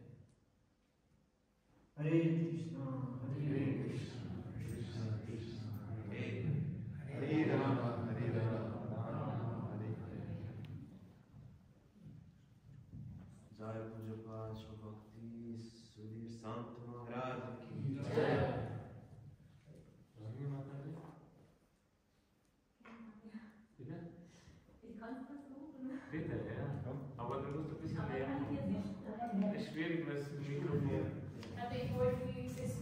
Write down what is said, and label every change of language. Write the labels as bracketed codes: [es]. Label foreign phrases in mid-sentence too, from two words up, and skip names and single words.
[sa] Hare Krishna, Hare Krishna, Krishna Krishna, Hare Hare, Hare Rama, Hare Rama, Rama Hare Hare. [hi] Jai Puja Pasha Bhakti Sudhir Sant Maharaj ki jai. [de] Ich kann es versuchen. Bitte, ja. Aber du musst ein bisschen lernen. Es ist schwierig mit dem Mikrofon. Aber ich wollte wie es